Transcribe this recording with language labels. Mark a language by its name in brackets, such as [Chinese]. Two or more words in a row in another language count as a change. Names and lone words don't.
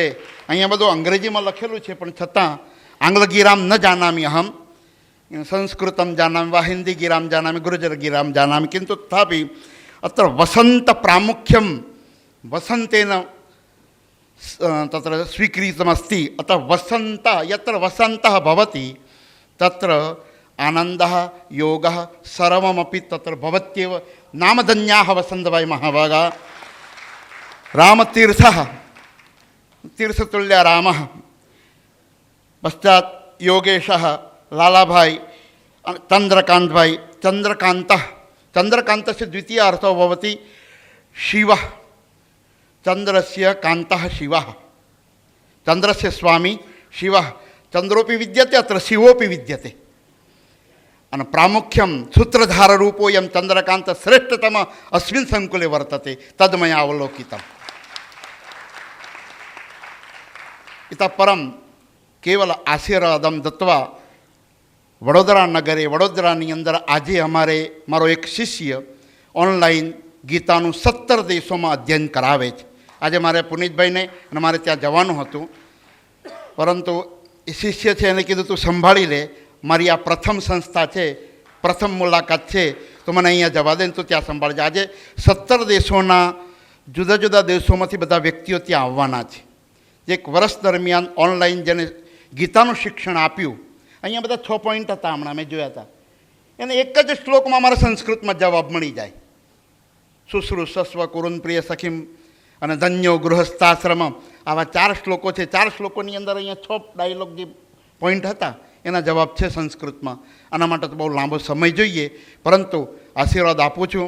[Gujarati] અહીંયા બધું અંગ્રેજીમાં લખેલું છે, પણ છતાં [Sanskrit] आंग्लगीराम न जानामी अहम, संस्कृतम जानामी वा हिन्दी गीराम जानामी गुर्जर गीराम जानामी, किंतु तथापि अत्र वसंत प्रामुख्यम वसंतेन तत्र स्वीकृतमस्ति। अतः वसंत यत्र वसंतः भवति तत्र आनंदः योगः सर्वमपी तत्र भवत्येव। नामधन्याः वसंतभाई महाभागा। રામતીર્થઃ तीर्थतुल्य रामः, पश्चात योगेशः लालाभाई, चंद्रकांत भाई, चंद्रकांतस्य द्वितीय अर्थो भवति शिवः, चंद्रस्य कान्तः शिवः, चंद्रस्य स्वामी शिवः, चंद्रोपि विद्यते अत्र शिवोपि विद्यते। अन प्रामुख्यं सूत्रधाररूपोऽयं चंद्रकांत श्रेष्ठतम अस्मिन् संकुले वर्तते, तद्मया अवलोकितम्। इतः परम केवल आशीर्वादम दत्वा वडोदरा नगरे [Gujarati] વડોદરાની અંદર આજ અમારે મારો એક શિષ્ય ઓનલાઇન ગીતાનુ 17 [Hindi] देशों में [Gujarati] અધ્યયન કરાવે છે। આજ મારે પુનીતભાઈ ને મારે ત્યા જવાનું હતું, પરંતુ શિષ્ય હૈ એને કીધું તું સંભાળી લે, મારી આ પ્રથમ સંસ્થા હૈ, પ્રથમ મુલાકાત હૈ, તો મૈંને અહીંયા જવા દે તો ત્યા સંભાળજે। આજ 17 દેશો જુદા જુદા [Hindi] देशों में [Gujarati] બધા વ્યક્તિઓ ત્યાં આવવાના છે। એક વર્ષ દરમિયાન ઓનલાઇન જેને ગીતાનું શિક્ષણ આપ્યું, અહીંયા બધા 6 પોઇન્ટ હતા, હમણાં મૈં જોયા થા એને એક જ શ્લોકમાં અમારા સંસ્કૃતમાં જવાબ મળી જાય. [Sanskrit] शुश्रूषस्व कुरुन प्रिय सखीम [Gujarati] અને [Sanskrit] धन्यो गृहस्थाश्रम, [Gujarati] આવા 4 શ્લોકો છે. 4 શ્લોકોની અંદર અહીંયા 6 ડાયલોગ જે પોઈન્ટ હતા એના જવાબ છે સંસ્કૃતમાં. આના માટે તો બહુ લાંબો સમય જોઈએ, પરંતુ આશીર્વાદ આપું છું.